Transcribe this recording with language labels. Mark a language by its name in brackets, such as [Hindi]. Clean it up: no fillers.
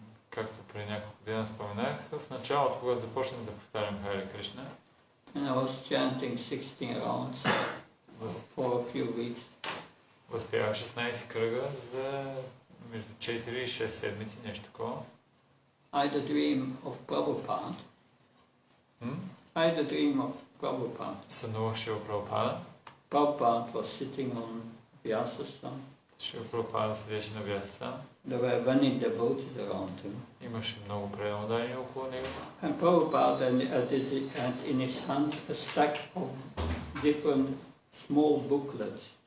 [Bulgarian] Както преди няколко дена споменах, в началото, когато започнах да повтарям Харе Кришна, [English] and I was chanting 16 rounds for a few weeks. [Bulgarian] възпявах 16 кръга за между 4 и 6 седмици, нещо такова. [English] I had a dream of Prabhupada. I had a dream of Prabhupada. [Bulgarian] Сънувах Шрила Прабхупада. [English] Prabhupada was sitting on Vyasasana. [Bulgarian] Шрила Прабхупада седеше на Vyasasana. [English] There were many devotees around him. [Bulgarian] Имаше много преданодайни около него. [English] And Prabhupada had in his hand a stack of different small booklets.